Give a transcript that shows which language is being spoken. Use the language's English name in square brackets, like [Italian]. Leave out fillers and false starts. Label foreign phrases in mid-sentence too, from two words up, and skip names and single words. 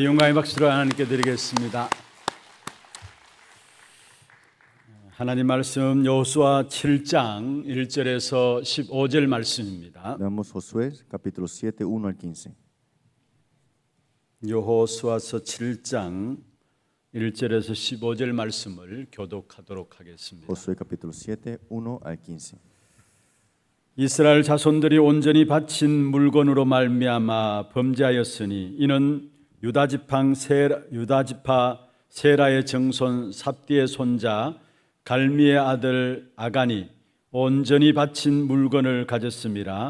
[Korean] 감사의 박수를 하나님께 드리겠습니다. 하나님 말씀 여호수아 7장 1절에서 15절 말씀입니다. [Spanish] Leamos Josué capítulo 7, 1 al 15. [Korean] 여호수아서 7장 1절에서 15절 말씀을 교독하도록 하겠습니다. [Spanish] Josué capítulo 7, 1 al 15. [Korean] 이스라엘 자손들이 온전히 바친 물건으로 말미암아 범죄하였으니 이는 유다지파 세라의 정손 삽디의 손자 갈미의 아들 아간이 온전히 바친 물건을 가졌음이라.